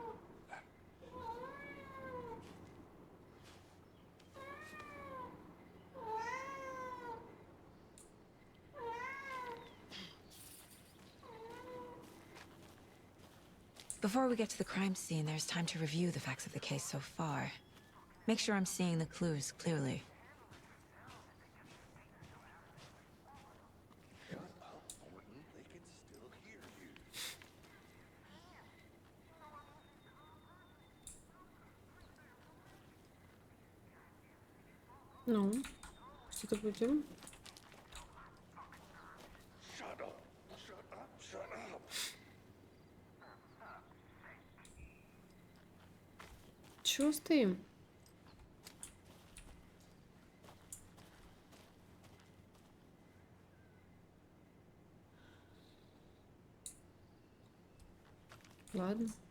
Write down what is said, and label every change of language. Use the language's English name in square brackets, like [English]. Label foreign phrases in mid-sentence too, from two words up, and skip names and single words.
[English] Before we get to the crime scene, there's time to review the facts of the case so far. Make sure I'm seeing the clues clearly. [Russian] Ну, что-то будем. [English] Shut up. Shut up. Shut up. [Russian] Чего стоим? Ладно.